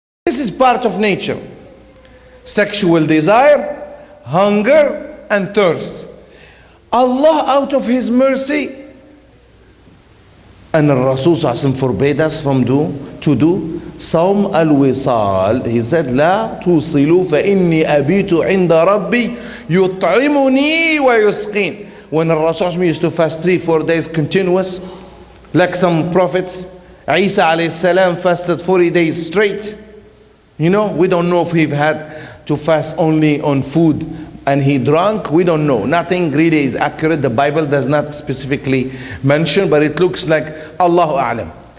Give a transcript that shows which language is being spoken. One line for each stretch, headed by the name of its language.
English: This is part of nature. Sexual desire, hunger, and thirst. Allah, out of His mercy, and Rasul forbade us to do Sawm al-Wisal. He said,
Arabic: لا توصلوا فإني أبيت عند ربي يطعمني ويسقين.
English: When Rasul used to fast 3-4 days continuous, like some prophets, Isa alayhi salam fasted 40 days straight. We don't know if he had to fast only on food and he drank. We don't know. Nothing really is accurate. The Bible does not specifically mention, but it looks like Allahu A'lam.